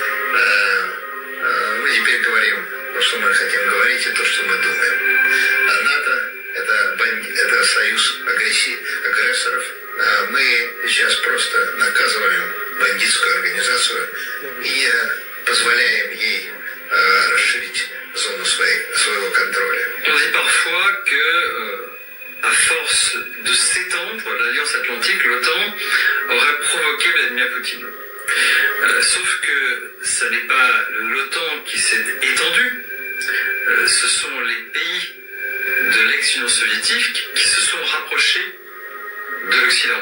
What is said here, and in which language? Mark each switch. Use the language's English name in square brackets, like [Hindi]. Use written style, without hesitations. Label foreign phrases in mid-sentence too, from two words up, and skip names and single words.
[Russian] Мы теперь говорим то, что мы хотим говорить, и то, что мы думаем. А НАТО – это союз агрессоров. Мы сейчас просто наказываем бандитскую организацию и позволяем ей расширить зону своего контроля. [French] On dit parfois que, à force de s'étendre, l'Alliance Atlantique, l'OTAN, aurait provoqué Vladimir Poutine. Sauf que ce n'est pas l'OTAN qui s'est étendue, ce sont les pays de l'ex-Union soviétique qui se sont rapprochés de l'Occident.